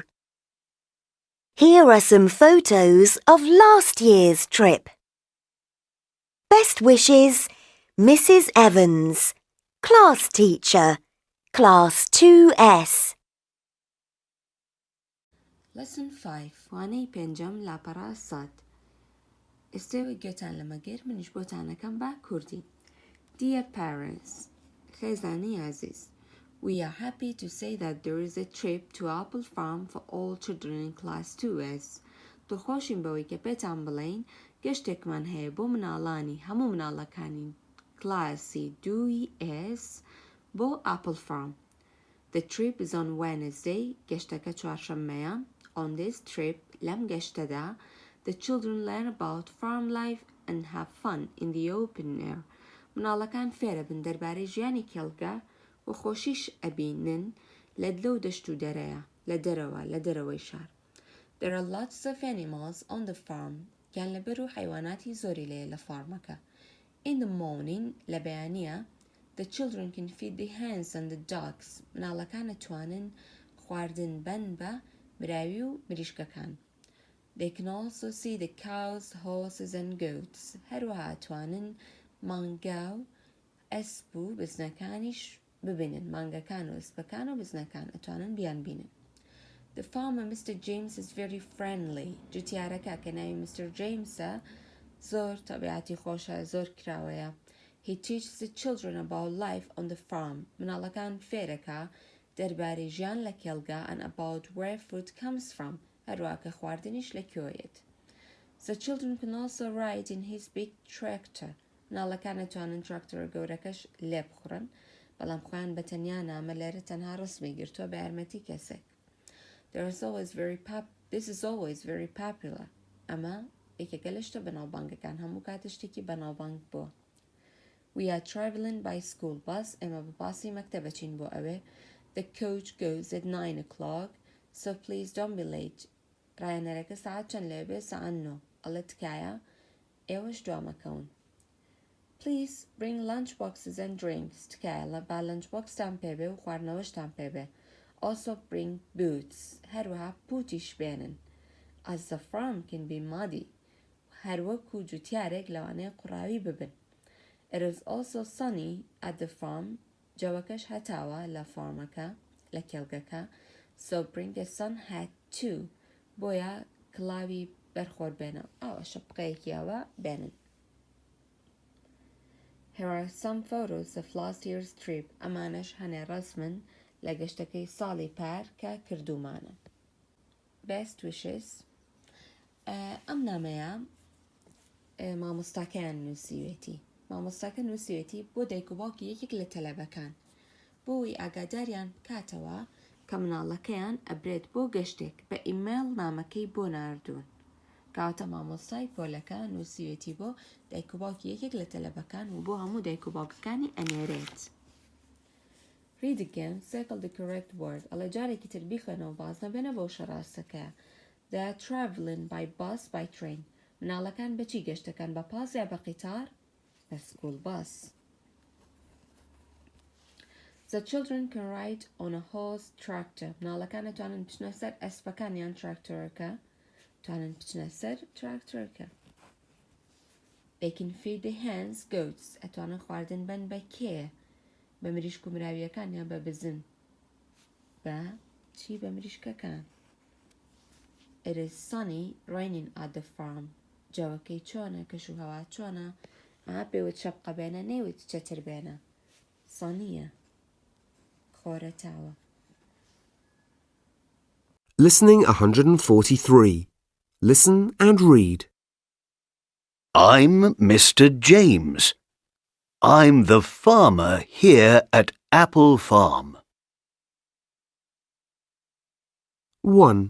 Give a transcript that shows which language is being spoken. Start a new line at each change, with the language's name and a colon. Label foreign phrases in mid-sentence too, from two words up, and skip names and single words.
English: Here are some photos of last year's trip. Best wishes, Mrs. Evans, Class Teacher, Class 2S.
Central Kurdish: Lesson 5 وانەی پێنجەم لاپەڕا سات ئێستێوە گوێتان لەمە گەر منیش بۆتانەکەم بە کوردی.
English: Dear parents,
Central Kurdish: خێزانی عزیز,
English: we are happy to say that there is a trip to Apple Farm for all children in Class 2S.
Central Kurdish: دڵخۆشین بەوەی کە پێتان بڵێین گەشتێکمان هەیە بۆ مناڵانی هەموو مناڵەکانی کلاسی 2S بۆ Apple Farm.
English: The trip is on Wednesday,
Central Kurdish: گەشتەکە چوارشەممەیە.
English: On this trip,
Central Kurdish: لەم گەشتەدا,
English: the children learn about farm life and have fun in the open air.
Central Kurdish: مناڵەکان فێرە بن دەربارەی ژیانی کێڵگە و خۆشیش ئەبینن لە دلە و دەشت و دەرەیە لە دەرەوەی شار.
English: There are lots of animals on the farm.
Central Kurdish: گیان لەبەر و حیواناتی زۆری لێیە لە فارمەکە.
English: In the morning,
Central Kurdish: لە بەیانیە,
English: the children can feed the hens and the ducks.
Central Kurdish: مناڵەکان ئەتوانن خواردن بەن بە مراوی و مریشکەکان.
English: They can also see the cows, horses and goats.
Central Kurdish: هەروەها ئەتوانن مانگا و ئەسپ و بزنەکانیش ببینن. مانگەکان و ئەسپەکان و بزنەکان ئەتوانن بیان بینن.
English: The farmer, Mr. James, is very friendly.
Central Kurdish: جوتیارەکە کە ناوی Mr. Jamesە زۆر تەبیعەتی خۆشە, زۆر کراوەیە.
English: He teaches the children about life on the farm.
Central Kurdish: مناڵەکان فێرەکە دەربارەی ژیان لە کێڵگا
English: and about where food comes from.
Central Kurdish: هەروەها کە خواردنیش لەکوێیەت.
English: The children can also ride in his big tractor.
Central Kurdish: مناڵەکان ئەتوانن تراکتۆرە گەورەکەش لێ بخڕن, بەڵام خۆیان بەتەنیا نامە لێرە تەنها ڕسمی گرتووە بە یارمەتی کەسێک.
English: This is always very popular.
Central Kurdish: ئەمە یەکێکە لە شتە بەناوبانگەکان, هەموو کاتە شتێکی بەناوبانگ بووە.
English: We are travelling by school bus.
Central Kurdish: ئێمە بە باسی مەکتەبەچین بۆ ئەوێ. The coach goes at 9 o'clock, so please don't be late. ڕایەنەرەکە ساعت چەند لێ بێ؟ ساعت 9. ئەڵێ تکایە ئێوەش دوامەکەون.
English: Please bring lunch boxes and drinks.
Central Kurdish: تکایە لە با
English: lunch box
Central Kurdish: تان پێبێ و خواردنەوەشتان پێبێ.
English: Also bring boots.
Central Kurdish: هەروەها پوتیش بێنن.
English: As the farm can be muddy.
Central Kurdish: هەروەکو جوتیارێک لەوانەیە قوڕاوی ببن.
English: It is also sunny at the farm.
Central Kurdish: جەوەکەش هەتاوە لە فارمەکە, لە کێڵگەکە.
English: So bring a sun hat too.
Central Kurdish: بۆیە کڵاوی بەرخۆر بێنە. ئەوە شەپقەیەکی ئەوە بێنن.
English: Here are some photos of last year's trip.
Central Kurdish: ئەمانەش هەنێ ڕەسمن لە گەشتەکەی ساڵی پار کە کردومانە.
English: Best wishes.
Central Kurdish: ئەم نامەیە مامۆستاکەیان نووسیوێتی. مامۆستاکە نووسیوێتی بۆ دایک و باوکی یەکێک لە تەلەبەکان, بۆی ئاگاداریان بکاتەوە کە مناڵەکەیان ئەبرێت بۆ گەشتێک بە ئیمەیل نامەکەی بۆ ناردوون. کەواتە مامۆستای پۆلەکە نووسیوێتی بۆ دایک و باوکی یەکێک لە تەلەبەکان و بۆ هەموو دایک و باوکەکانی ئەنێرێت.
English: Read again, circle the correct word.
Central Kurdish: ئەڵێ جارێکی تر بیخوێنەوە باز نەبێنە بۆ شەڕاستەکەیە.
English: They are travelling by bus by train.
Central Kurdish: مناڵەکان بەچی گەشتەکان, بە پاس یا بە قیتار؟ بە
English: school bus. The children can ride on a horse tractor.
Central Kurdish: مناڵەکان ئەتوانن بچنە سەر ئەسپەکان یان تراکتۆرەکە. توانن بچنە سەر تراکتۆرەکە. They can feed the hens, goats. ئەتوانن خواردن بن بە کێ؟ بە مریشک و مراویەکان یان بە بزن؟ بە چی؟ بە مریشکەکان.
English: It is sunny, raining at the farm.
Central Kurdish: جەوەکەی چۆنە؟ کەش و هەوا چۆنە؟ پێوت شەپقە بێنە نێوت چەتر بێنە. سانیە. خۆرەتاوە.
English: Listening 143. Listen and read. I'm Mr. James. I'm the farmer here at Apple Farm. 1,